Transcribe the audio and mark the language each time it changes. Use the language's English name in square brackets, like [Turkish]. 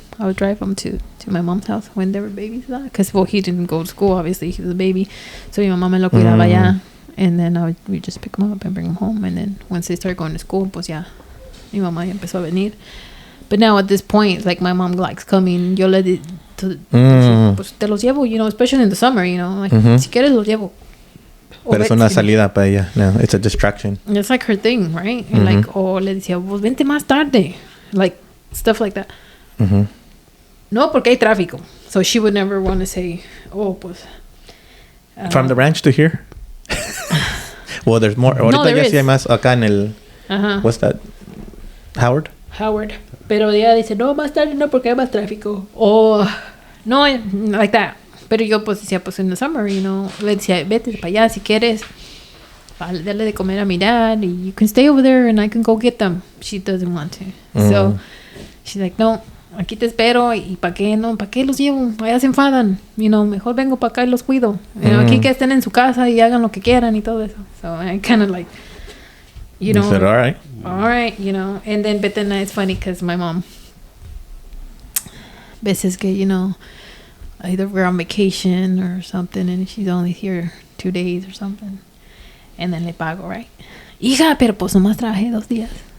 [English] I would drive him to my mom's house when they were babies. Because, he didn't go to school, obviously. He was a baby. So [Spanish] mi mamá me lo cuidaba ya. [English] And then we just pick them up and bring them home. And then once they start going to school, [Spanish] pues ya, mi mamá ya empezó a venir. [English] But now at this point, like my mom likes coming. [Spanish] Yo le pues te los llevo, [English] you know, especially in the summer, you know. [Spanish] Like, si quieres los llevo. Pero es una salida para ella. [English] No, it's a distraction. It's like her thing, right? [Spanish] And like, le decía, pues vente más tarde. [English] Like, stuff like that. [Spanish] No, porque hay tráfico. [English] So she would never want to say, pues. From the ranch to here? Well, there's more. [Spanish] Ahorita ya sí hay más acá en el... What's that? Howard? Pero ella dice, no, más tarde no, porque hay más tráfico. [English] No, like that. [Spanish] Pero yo pues decía, pues [English] in the summer, you know, [Spanish] le decía, vete para allá si quieres. Darle de comer a mi dad. [English] You can stay over there and I can go get them. She doesn't want to. So she's like, no, [Spanish] aquí te espero y ¿para qué no? ¿Para qué los llevo? Allá se enfadan. Mejor vengo para acá y los cuido. Aquí que estén en su casa y hagan lo que quieran y todo eso. [English] So I kind of like, You said, all right. all right, and then, but then it's funny because my mom, [Spanish] veces que, [English] either we're on vacation or something and she's only here 2 days or something. And then [Spanish] le pago, [English] right? [Spanish] Hija, pero pues nomás trabajé 2 días.